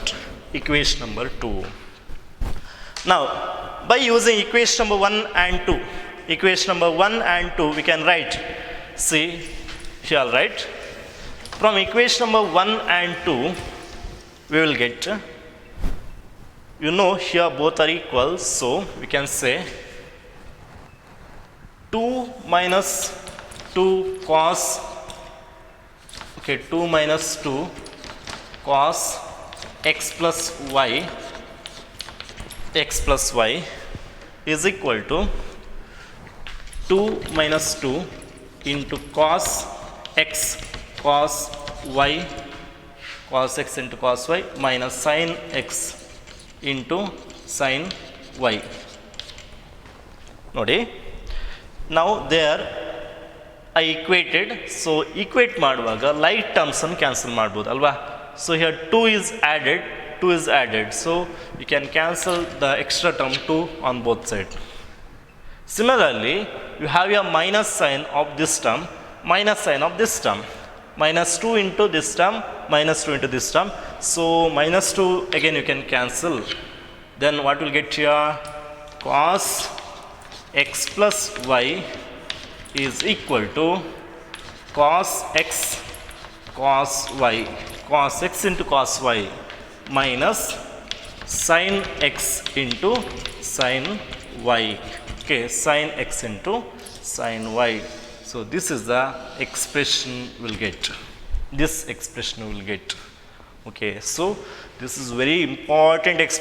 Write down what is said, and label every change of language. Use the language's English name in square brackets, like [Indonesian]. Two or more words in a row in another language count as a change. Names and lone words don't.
[English] Equation number 2. Now by using equation number 1 and 2, equation number 1 and 2 we can write, see here I'll write, from equation number 1 and 2 we will get, you know here both are equal, so we can say 2 minus 2 cos, okay, 2 minus 2 cos x plus y is equal to 2 minus 2 into cos x cos y, cos x into cos y minus sin x into sin y. [Kannada] Nodi, [English] now there I equated, so equate ಮಾಡುವಾಗ light terms ಅನ್ನು cancel [Kannada] ಮಾಡಬಹುದು ಅಲ್ವಾ? [English] So here 2 is added, so you can cancel the extra term 2 on both sides. Similarly, you have your minus sign of this term, minus sign of this term, minus 2 into this term, minus 2 into this term. So minus 2 again you can cancel. Then what will get here? Cos x plus y is equal to cos x cos y, cos x into cos y minus sin x into sin y. Okay, sin x into sin y. So this is the expression we'll get. This expression we'll get. Okay, so this is very important expression.